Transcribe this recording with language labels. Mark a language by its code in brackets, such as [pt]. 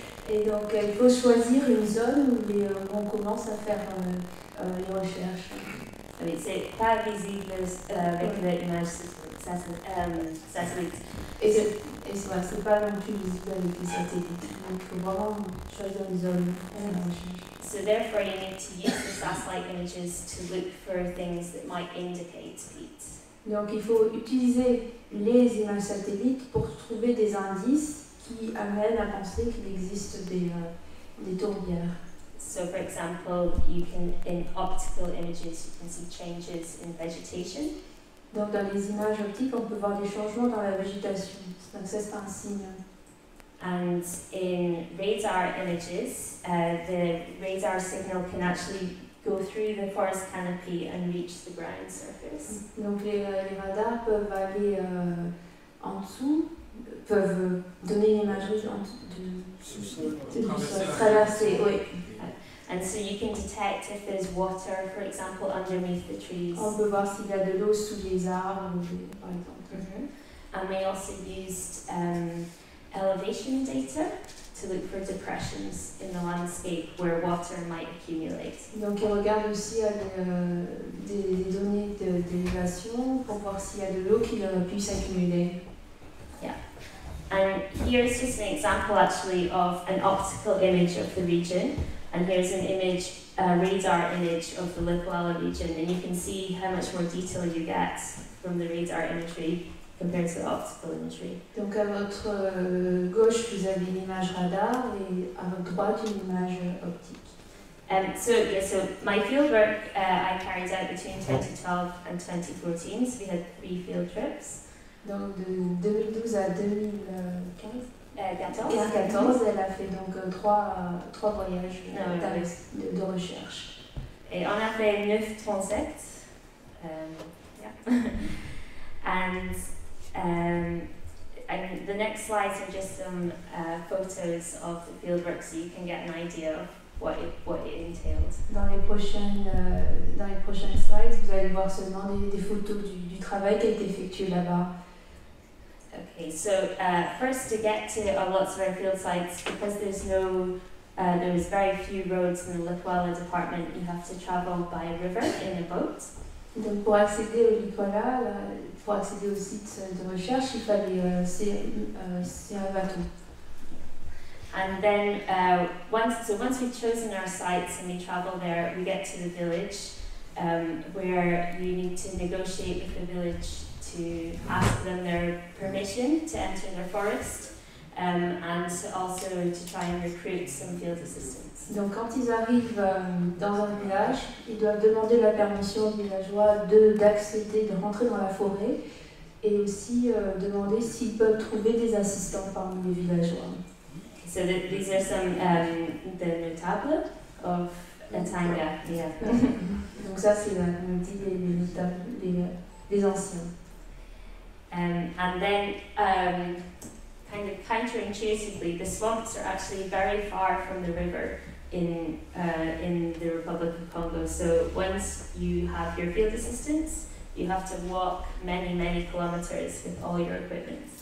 [fr] Et donc il faut choisir une zone où on commence à faire les recherches. Oui, c'est pas visible avec l'image satellite. Et c'est pas non plus visible avec les satellites. Donc il faut vraiment choisir une zone à la recherche. [en] So therefore you need to use the satellite images to look for things that might indicate peat. [fr] Donc il faut utiliser les images satellites pour trouver des indices qui amènent à penser qu'il existe des tourbières. [en] So for example, in optical images, you can see changes in vegetation. [fr] Donc dans les images optiques, on peut voir des changements dans la végétation. Donc ça c'est un signe. [en] And in radar images, the radar signal can actually go through the forest canopy and reach the ground surface. [fr] Donc les radars peuvent aller en dessous, peuvent donner une imagerie de traverser, oui. [en] And so you can detect if there's water, for example, underneath the trees. [fr] On peut voir s'il y a de l'eau sous les arbres, par exemple. [en] And they also used elevation data to look for depressions in the landscape where water might accumulate. [fr] Donc ils regardent aussi des données d'élévation pour voir s'il y a de l'eau qui puisse accumuler. [en] Yeah. And here's just an example actually of an optical image of the region. And here's an image, a radar image of the Likwala region, and you can see how much more detail you get from the radar imagery compared to the optical imagery. [fr] Donc à votre gauche, vous avez une image radar et à votre droite, une image optique. [en] So my fieldwork I carried out between 2012 and 2014, so we had 3 field trips. [fr] Donc de 2012 à 2015. 14, elle a fait donc trois voyages de recherche. Et on a fait 9 transects. Yeah. [en] And the next slides are just some photos of the fieldwork so you can get an idea of what it entailed. [fr] Dans les prochaines slides, vous allez voir seulement des photos du travail qui a été effectué là-bas. [en] Okay, so first to get to lots of our field sites, because there's very few roads in the Likwala department, you have to travel by river in a boat. [fr] Donc pour accéder au Likwala, pour accéder au site de recherche, il fallait c'est un bateau. [en] And then once we've chosen our sites and we travel there, we get to the village where you need to negotiate with the village to ask them their permission to enter their forest and also to try and recruit some field assistants. [fr] Donc quand ils arrivent dans un village, ils doivent demander la permission aux villageois d'accéder, de rentrer dans la forêt et aussi demander s'ils peuvent trouver des assistants parmi les villageois. [en] So these are some the notables of Tanga. Yeah. [fr] Donc ça, c'est, comme on dit, les notables, les anciens. [en] And then, kind of counterintuitively, the swamps are actually very far from the river in the Republic of Congo. So once you have your field assistance, you have to walk many, many kilometers with all your equipment.